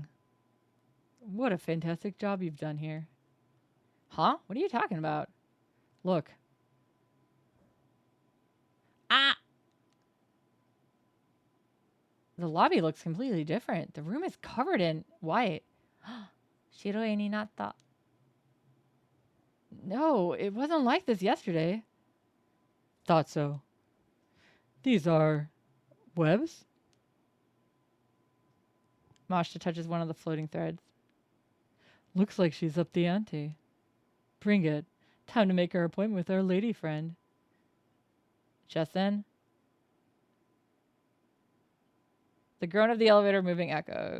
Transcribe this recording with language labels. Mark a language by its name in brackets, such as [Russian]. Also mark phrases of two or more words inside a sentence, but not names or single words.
[English] What a fantastic job you've done here. Huh? What are you talking about? Look. Ah! The lobby looks completely different. The room is covered in white. [Japanese] 白いになった. [English] No, it wasn't like this yesterday. Thought so. These are webs? Mashta touches one of the floating threads. Looks like she's up the ante. Bring it. Time to make our appointment with our lady friend. Just then, the groan of the elevator moving echoes.